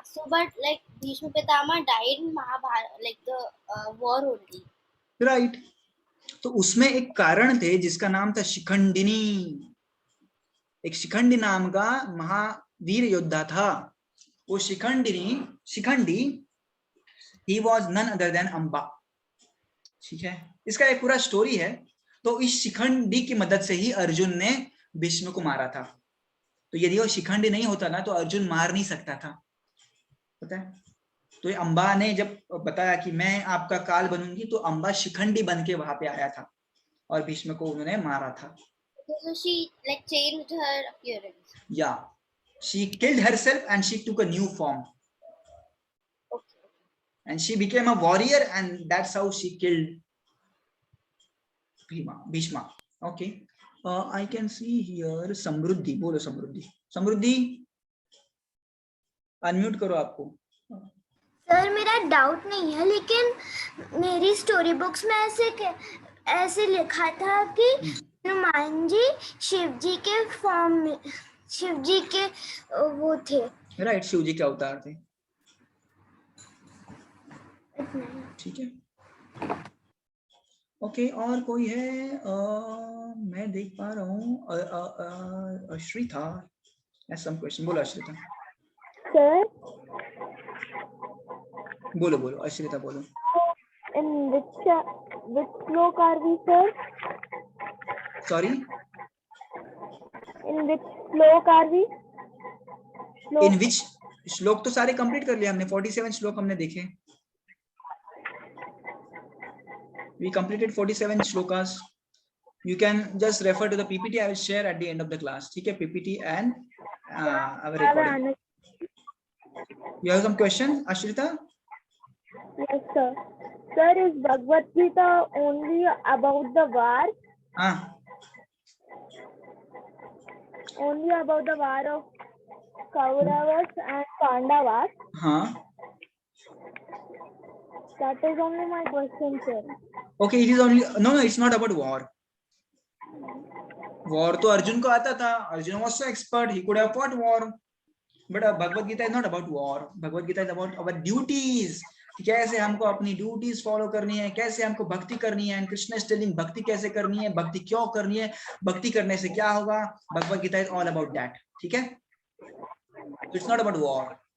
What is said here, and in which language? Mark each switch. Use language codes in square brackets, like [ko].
[en] So, but like Bhishma Pitama died in Mahabharata, like the war only. Right. [hi] तो उसमें एक कारण थे जिसका नाम था शिखंडिनी। एक शिखंडी नाम का महावीर योद्धा था। वो Shikhandi he was none other than Amba. ठीक है, इसका एक पूरा स्टोरी है। तो इस शिखंडी की मदद से ही अर्जुन ने भीष्म को मारा था। तो यदि वो शिखंडी नहीं होता ना तो अर्जुन मार नहीं सकता था, पता है। तो अंबा ने जब बताया कि मैं आपका काल बनूंगी, तो अंबा शिखंडी बन के वहां पे आया था और भीष्म को उन्होंने मारा था। [en] So she like changed her appearance. Yeah, she killed herself and she took a new form. Okay. And she became a warrior, and that's how she killed Bhishma. Okay. I can see here Samruddhi. [hi] बोलो समृद्धि unmute करो आपको। Sir मेरा doubt नहीं है, लेकिन मेरी story books में ऐसे लिखा था कि हनुमान जी शिव जी के फॉर्म में, शिव जी के वो थे। राइट, शिव जी के अवतार थे। ठीक है, ओके। और कोई है? मैं देख पा रहा हूँ अश्रिता has some question. बोलो अश्रिता। सर बोलो अश्रिता बोलो। [en] in which shloka are we, sir? Sorry, In which shloka are we? [hi] इन विच श्लोक तो सारे कंप्लीट कर लिया हमने। 47 श्लोक हमने देखे। [en] We completed 47 shlokas. You can just refer to the PPT. I will share at the end of the class. ठीक है, PPT and our recording. You have some question, Ashrita? Yes, sir. Sir, is Bhagavad Gita only about the war? Only about the war of Kauravas and Pandavas? [hi] हाँ। [en] That is only my question, sir. Okay, it is only no, it's not about war. [hi] War तो अर्जुन को आता था. [en] Arjuna was so expert, he could have fought war. But Bhagavad Gita is not about war. Bhagavad Gita is about our duties. [hi] कैसे हमको अपनी duties follow करनी है, कैसे हमको भक्ति करनी है। एंड कृष्ण इज टेलिंग भक्ति कैसे करनी है, भक्ति क्यों करनी है, भक्ति करने से क्या होगा। [en] Bhagavad Gita is all about that. ठीक है, it's not about war.